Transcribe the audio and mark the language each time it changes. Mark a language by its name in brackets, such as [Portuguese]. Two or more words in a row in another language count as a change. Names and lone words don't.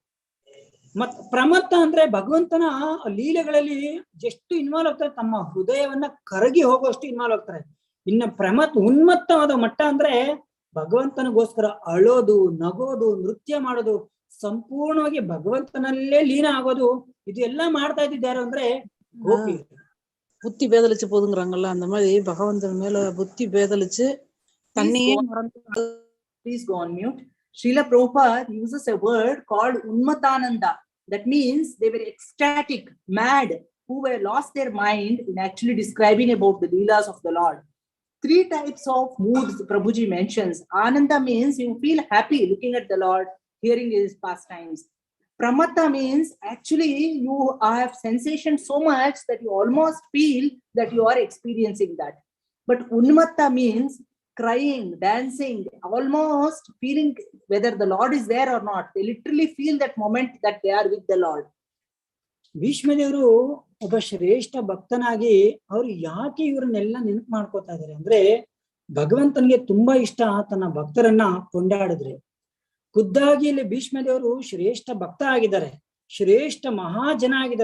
[Kannada] ಮತ್ ಪ್ರಮತ್ತ ಅಂದ್ರೆ ಭಗವಂತನ ಲೀಲೆಗಳಲ್ಲಿ ಎಷ್ಟು ಇನ್ವಾಲ್ವ್ ಆಗ್ತಾರೆ, ತಮ್ಮ ಹೃದಯವನ್ನ ಕರಗಿ ಹೋಗುವಷ್ಟು ಇನ್ವಾಲ್ವ್ ಆಗ್ತಾರೆ. ಇನ್ನ ಉನ್ಮತ್ತವಾದ ಮಟ್ಟ ಅಂದ್ರೆ ಭಗವಂತನಿಗೋಸ್ಕರ ಅಳೋದು, ನಗೋದು, ನೃತ್ಯ ಮಾಡೋದು, ಸಂಪೂರ್ಣವಾಗಿ ಭಗವಂತನಲ್ಲೇ ಲೀನ ಆಗೋದು. ಇದು ಎಲ್ಲ ಮಾಡ್ತಾ ಇದ್ದಿದ್ದು ಯಾರು ಅಂದ್ರೆ ಗೋಪಿ. [Tamil] புத்தி பேதலிச்சு போதுங்கிறாங்கல்ல, அந்த மாதிரி பகவந்தன் மேல புத்தி பேதலிச்சு தன்னையே மறந்து. [English] Please go on mute. Srila Prabhupada uses a word called Unmatananda. That means they were ecstatic, mad, who were lost their mind in actually describing about the leelas of the Lord. 3 types of moods Prabhuji mentions. Ananda means you feel happy looking at the Lord, hearing his pastimes. Pramatta means actually you have sensation so much that you almost feel that you are experiencing that. But Unmatta means crying, dancing, almost feeling whether the Lord is there or not. They literally feel that moment that they are with the Lord. [Kannada] ಭೀಷ್ಮದೇವರು ಒಬ್ಬ ಶ್ರೇಷ್ಠ ಭಕ್ತನಾಗಿ ಅವ್ರು ಯಾಕೆ ಇವ್ರನ್ನೆಲ್ಲ ನೆನಪು ಮಾಡ್ಕೋತಾ ಇದಾರೆ ಅಂದ್ರೆ, ಭಗವಂತನಿಗೆ ತುಂಬಾ ಇಷ್ಟ ತನ್ನ ಭಕ್ತರನ್ನ ಕೊಂಡಾಡಿದ್ರೆ. ಖುದ್ದಾಗಿ ಇಲ್ಲಿ ಭೀಷ್ಮದೇವರು ಶ್ರೇಷ್ಠ ಭಕ್ತ ಆಗಿದ್ದಾರೆ, ಶ್ರೇಷ್ಠ ಮಹಾಜನ ಆಗಿದ್ದಾರೆ.